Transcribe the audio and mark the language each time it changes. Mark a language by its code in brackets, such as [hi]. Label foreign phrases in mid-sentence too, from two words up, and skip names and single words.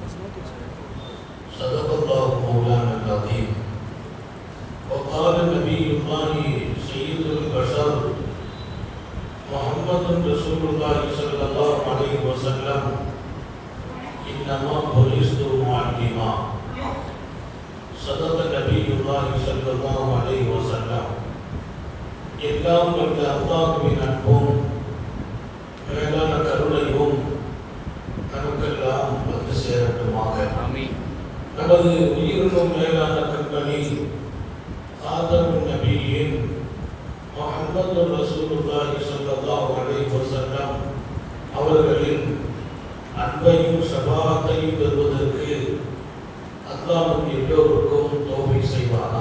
[ar] صدق الله مولانا العظيم وقال نبي الله سيد البشر محمد رسول الله صلى الله عليه وسلم إنما بعثت معلما صدق نبي الله صلى الله عليه وسلم [ta] எல்லாம் வல்ல அல்லாஹ்வின் அன்பும் மேலான கருணையும் நமக்கெல்லாம் வந்து சேரட்டுமாக. நமது உயிரினும் மேலான கண்மணி ஆதமுன் நபியின் முஹம்மது [ar] رسول الله صلى الله عليه وسلم [ta] அவர்களின் அன்பையும் ஷஃபாஅத்தையும் பெறுவதற்கு அல்லாஹ் எல்லோருக்கும் தௌஃபீக் செய்வானாக.